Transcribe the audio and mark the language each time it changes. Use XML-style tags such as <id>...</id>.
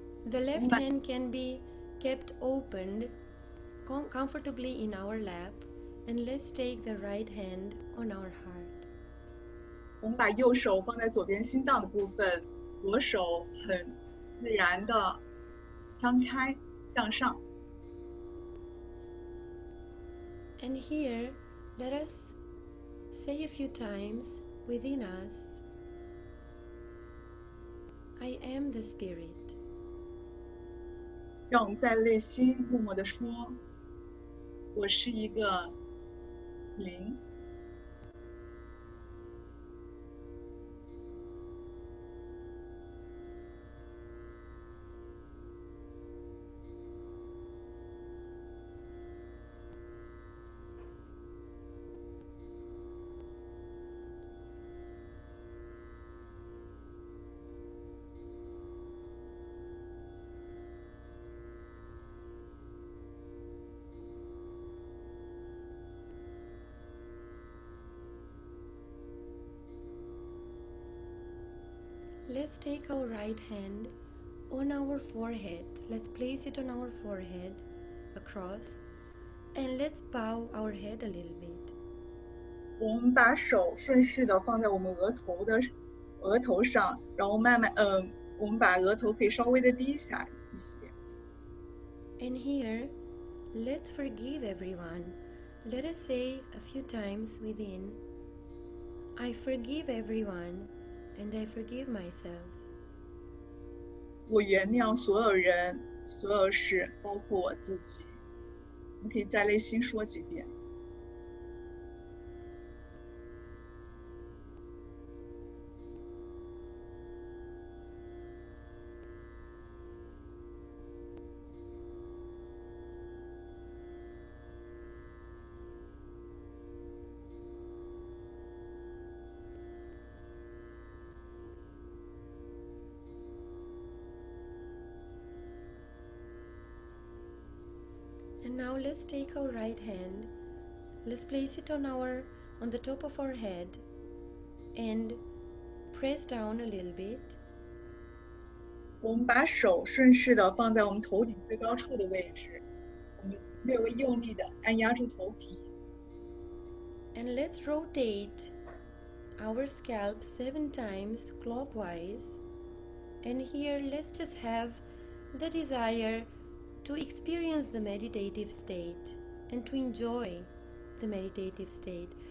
<en>The left hand can be kept opened comfortably in our lap, and let's take the right hand on our heart.</en> <zh>我们把右手放在左边心脏的部分，左手很自然的张开向上。</zh> <en>And here, let us say a few times within us, I am the Spirit.</en> <zh>让我们在内心默默地说，我是一个灵。</zh> <en>Let's take our right hand on our forehead. Let's place it on our forehead across, and let's bow our head a little bit.</en> <zh>我们把手顺势的放在我们额头上，然后慢慢我们把额头可以稍微的低下一些。</zh> <en>And here, let's forgive everyone. Let us say a few times within, I forgive everyone, and I forgive myself.</en> <zh>我原谅所有人、所有事，包括我自己。你可以在内心说几遍。</zh> <en>And now let's take our right hand, let's place it on the top of our head and press down a little bit.</en> <zh>我们把手顺势的放在我们头顶最高处的位置，我们略微用力的按压住头皮。</zh> <en>And let's rotate our scalp 7 times clockwise. And here let's just have the desire to experience the meditative state and to enjoy the meditative state.</en>